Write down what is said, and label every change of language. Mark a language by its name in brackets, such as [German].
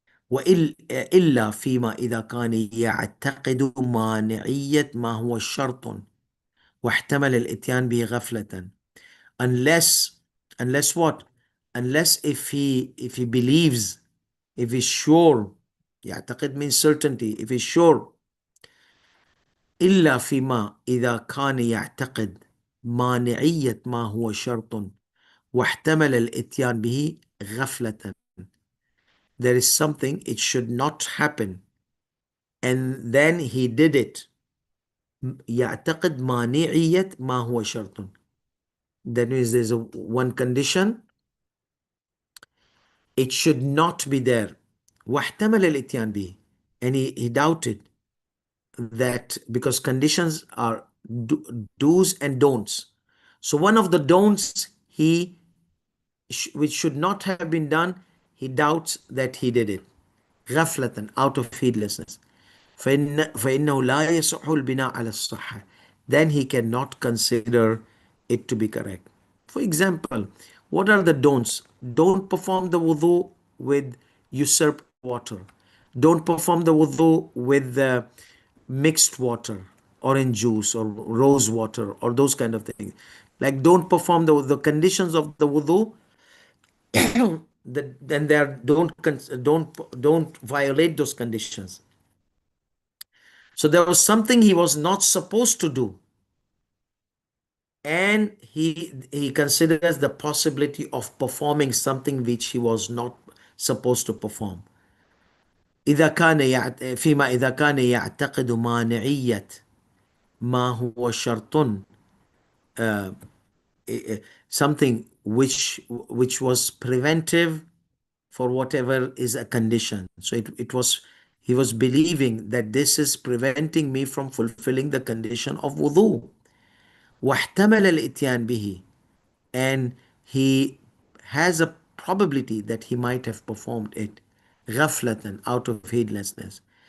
[Arabic] وإلا فيما إذا كان يعتقد مانعية ما هو شرط واحتمل الإتيان به غفلة. [English] unless unless what? Unless if he believes, if he's sure. يعتقد means certainty. If he's sure. [Arabic] إلا فيما إذا كان يعتقد مانعية ما هو شرط واحتمل الإتيان به غفلة. [English] There is something it should not happen and then he did it. [Arabic] يعتقد مانعية ما هو شرط. [English] That means there's one condition, it should not be there. [Arabic] واحتمل الإتيان به, [English] and he doubted that because conditions are do's and don'ts. So one of the don'ts which should not have been done, he doubts that he did it. [Arabic] غفلة, [English] out of heedlessness. [Arabic] فإنه لا يصح البناء على الصحة. [English] Then he cannot consider it to be correct. For example, what are the don'ts? Don't perform the wudu with usurped water. Don't perform the wudu with mixed water, orange juice or rose water or those kind of things. Like don't perform the conditions of the wudu, then they are, don't violate those conditions. So there was something he was not supposed to do, and he considers the possibility of performing something which he was not supposed to perform. [Arabic] إذا كان فيما إذا كان يعتقد مانعية ما هو شرط, [English] something which was preventive for whatever is a condition. So it was, he was believing that this is preventing me from fulfilling the condition of wudu. [Arabic] واحتمل الاتيان به, [English] and he has a probability that he might have performed it [Arabic] غفلة, [English] out of heedlessness.